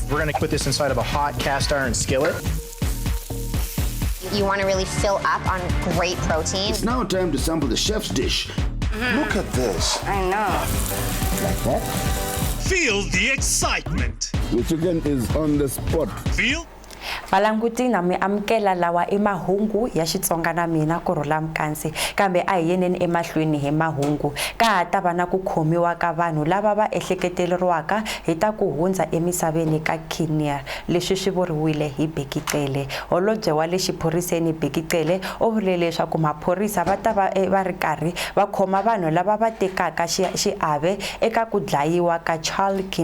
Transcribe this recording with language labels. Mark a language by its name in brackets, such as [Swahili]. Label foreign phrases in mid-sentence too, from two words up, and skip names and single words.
[English] We're going to put this inside of a hot cast iron skillet. You want to really fill up on great protein. It's now time to sample the chef's dish. Look at this. I know. Like that? Feel the excitement. The chicken is on the spot. Feel. [Tsonga] Valanguti na mi amkela lawa emahungu ya Xitsonga na mina KURHULA MKANSI kambe a hi yeneni emahlweni hi mahungu ka ta va na ku khomiwa ka vanhu lava va ehleketeleriwaka hi ta ku hundza emisaveni ka Kenya leswi swi vuriwile hi Bekicele holobye wa le xiphoriseni Bekicele o vule leswaku maphorisa va ta va ri karhi va khoma vanhu lava va tekaka xiave eka ku dlayiwa ka Charles